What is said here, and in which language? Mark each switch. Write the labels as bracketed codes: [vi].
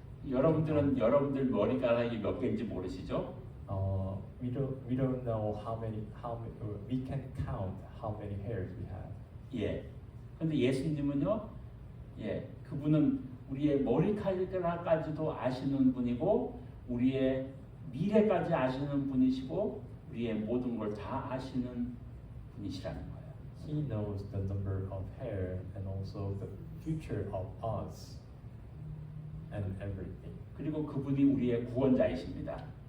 [ko] 여러분들 머리카락이 몇 개인지 모르시죠? [en] We don't know how many we can count how many hairs we have. [ko] 예. 근데 예수님은요, 그분은 우리의 머리카락까지도 아시는 분이고, 우리의 미래까지 아시는 분이시고, 우리의 모든 걸 다 아시는 분이시라는 거예요. [en] He knows the number of hair and also the future of us and everything. [ko] 그리고 그분이 우리의 구원자이십니다.